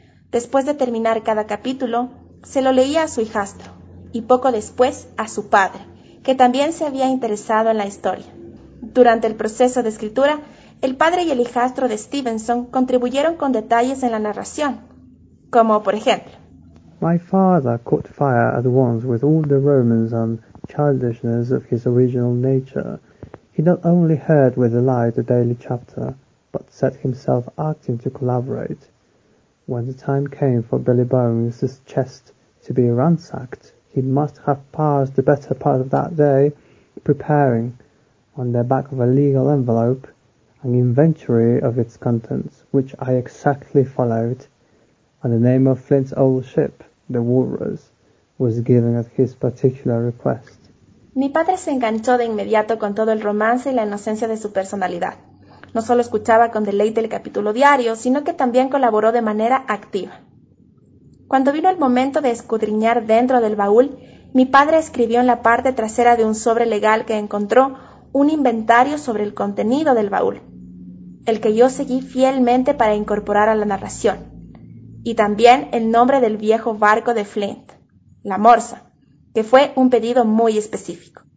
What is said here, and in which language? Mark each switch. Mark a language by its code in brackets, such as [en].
[es] Después de terminar cada capítulo, se lo leía a su hijastro, y poco después a su padre, que también se había interesado en la historia. Durante el proceso de escritura, el padre y el hijastro de Stevenson contribuyeron con detalles en la narración, como por ejemplo: [en] My father caught fire at once with all the romance and childishness of his original nature. He not only heard with delight the daily chapter, but set himself acting to collaborate. When the time came for Billy Bones's chest to be ransacked, he must have passed the better part of that day preparing, on the back of a legal envelope, an inventory of its contents, which I exactly followed, and the name of Flint's old ship, the Walrus, was given at his particular request. [es] Mi padre se enganchó de inmediato con todo el romance y la inocencia de su personalidad. No solo escuchaba con deleite el capítulo diario, sino que también colaboró de manera activa. Cuando vino el momento de escudriñar dentro del baúl, mi padre escribió en la parte trasera de un sobre legal que encontró un inventario sobre el contenido del baúl, el que yo seguí fielmente para incorporar a la narración, y también el nombre del viejo barco de Flint, la Morsa, que fue un pedido muy específico.